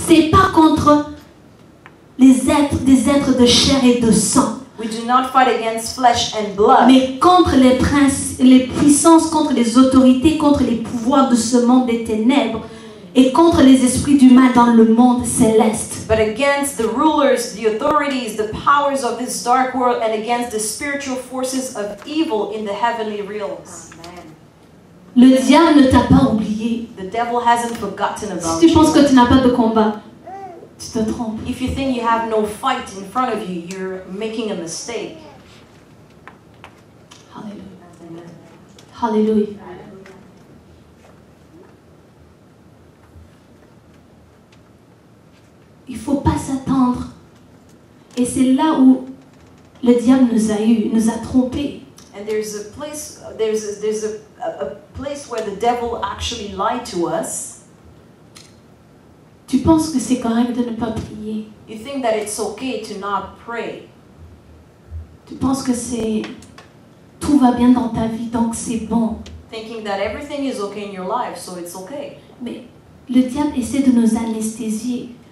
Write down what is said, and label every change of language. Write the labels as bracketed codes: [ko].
[fr] C'est pas contre des êtres de chair et de sang. [en] We do not fight against flesh and blood. [fr] Mais contre les puissances, contre les autorités, contre les pouvoirs de ce monde des ténèbres et contre les esprits du mal dans le monde céleste. [en] But against the rulers, the authorities, the powers of this dark world, and against the spiritual forces of evil in the heavenly realms. [fr] Le diable ne t'a pas oublié. [en] The devil hasn't forgotten about [fr] Si tu penses [en] you. [fr] que tu n'as pas de combat, tu te trompes. [en] If you think you have no fight in front of you, you're making a mistake. [fr] Alléluia. Alléluia. Il ne faut pas s'attendre. Et c'est là où le diable nous a trompés. [en] And there's a place, there's a place where the devil actually lied to us. [fr] Tu penses que c'est correct de ne pas prier. [en] You think that it's okay to not pray. [fr] Tu penses que tout va bien dans ta vie, donc c'est bon. [en] Thinking that everything is okay in your life, so it's okay. [fr] Mais le diable essaie de nous anesthésier.